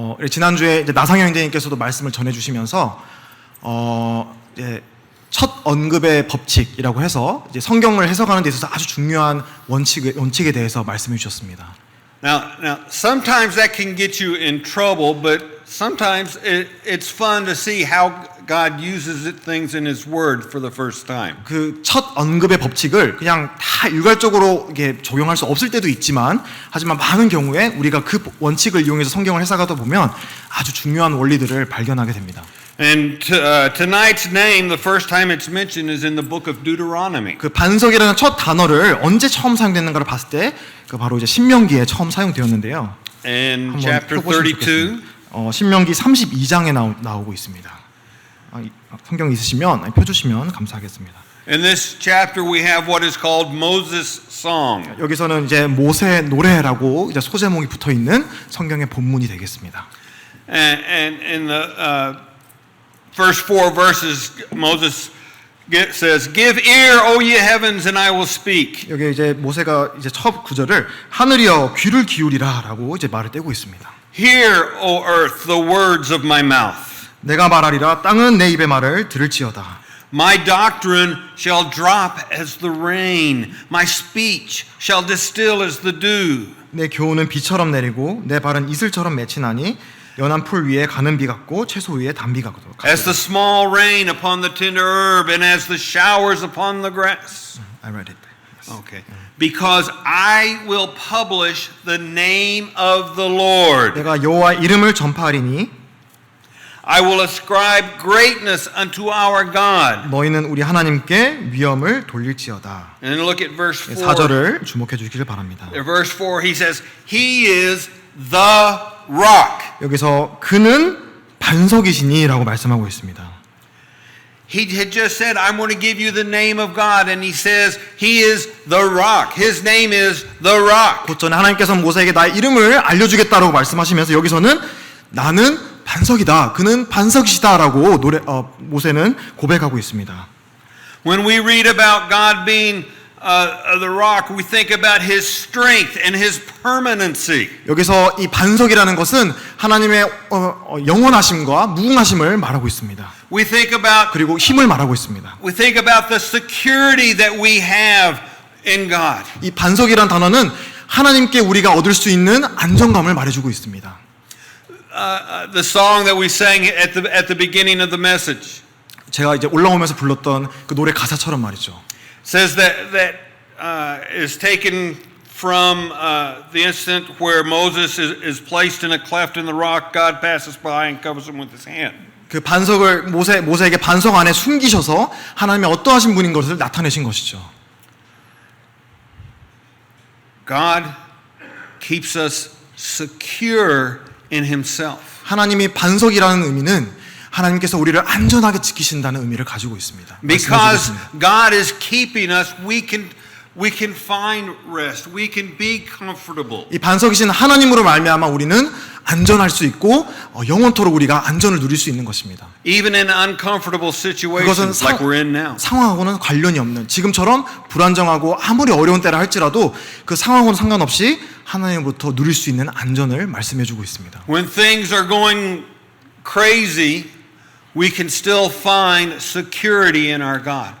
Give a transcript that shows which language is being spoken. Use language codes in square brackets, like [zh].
[ko] 지난주에 이제 나상현 형제님께서도 말씀을 전해주시면서 이제 첫 언급의 법칙이라고 해서 이제 성경을 해석하는 데 있어서 아주 중요한 원칙에 대해서 말씀해 주셨습니다. [en] Now, sometimes that can get you in trouble, but sometimes it's fun to see how God uses things in His Word for the first time. [ko] 그 첫 언급의 법칙을 그냥 다 일괄적으로 이게 적용할 수 없을 때도 있지만, 하지만 많은 경우에 우리가 그 원칙을 이용해서 성경을 해석하다 보면 아주 중요한 원리들을 발견하게 됩니다. [en] And tonight's name, the first time it's mentioned, is in the book of Deuteronomy. [ko] 그 반석이라는 첫 단어를 언제 처음 사용됐는가를 봤을 때 그 바로 이제 신명기에 처음 사용되었는데요. [en] And [ko] 한번 [en] chapter [ko] 펴보시면 [en] 32. [ko] 좋겠습니다. 신명기 32장에 나오고 있습니다. 성경 있으시면 펴주시면 감사하겠습니다. [en] In this chapter, we have what is called Moses' Song. [ko] 여기서는 이제 모세 노래라고 이제 소제목이 붙어 있는 성경의 본문이 되겠습니다. [en] And in the first 4 verses, Moses says, "Give ear, O ye heavens, and I will speak." [ko] 여기 이제 모세가 이제 첫 구절을 하늘이여 귀를 기울이라라고 이제 말을 떼고 있습니다. [en] Hear, O earth, the words of my mouth. [ko] 내가 말하리라 땅은 내 입의 말을 들을지어다. [en] My doctrine shall drop as the rain. My speech shall distill as the dew. [ko] 내 교훈은 비처럼 내리고 내 발은 이슬처럼 맺히나니 연한 풀 위에 가는 비 같고 채소 위에 단비 같고. [en] As the small rain upon the tender herb, and as the showers upon the grass. I read it. Yes. Okay. Because I will publish the name of the Lord. [ko] 내가 여호와의 이름을 전파하리니 [en] I will ascribe greatness unto our God. [ko] 너희는 우리 하나님께 위엄을 돌릴지어다. [en] And look at verse 4. [ko] 4절을 주목해 주시길 바랍니다. [en] In verse 4 he says, He is the rock. [ko] 여기서 그는 반석이시니라고 말씀하고 있습니다. [en] He had just said, I'm going to give you the name of God. And he says, He is the rock. His name is the rock. [ko] 곧 전에 하나님께서 모세에게 나의 이름을 알려주겠다라고 말씀하시면서 여기서는 나는 반석이다. 그는 반석이시다라고 모세는 고백하고 있습니다. [en] When we read about God being the rock, we think about His strength and His permanency. [ko] 여기서 이 반석이라는 것은 하나님의 영원하심과 무궁하심을 말하고 있습니다. [en] We think about [ko] 그리고 힘을 말하고 있습니다. [en] We think about the security that we have in God. [ko] 이 반석이라는 단어는 하나님께 우리가 얻을 수 있는 안정감을 말해주고 있습니다. [en] The song that we sang at the beginning of the message [ko] 제가 이제 올라오면서 불렀던 그 노래 가사처럼 말이죠. [en] says that is taken from the instant where Moses is placed in a cleft in the rock. God passes by and covers him with His hand. [ko] 그 반석을 모세에게 반석 안에 숨기셔서 하나님의 어떠하신 분인 것을 나타내신 것이죠. [en] God keeps us secure in Himself. [ko] 하나님이 반석이라는 의미는 하나님께서 우리를 안전하게 지키신다는 의미를 가지고 있습니다. [en] Because God is keeping us, we can find rest. We can be comfortable. [ko] 이 반석이신 하나님으로 말미암아 우리는 안전할 수 있고 영원토록 우리가 안전을 누릴 수 있는 것입니다. [en] Even in uncomfortable situations like we're in now. [ko] 상황하고는 관련이 없는 지금처럼 불안정하고 아무리 어려운 때라 할지라도 그 상황과는 상관없이 하나님으로부터 누릴 수 있는 안전을 말씀해주고 있습니다. [en] When things are going crazy, we can still find security in our God.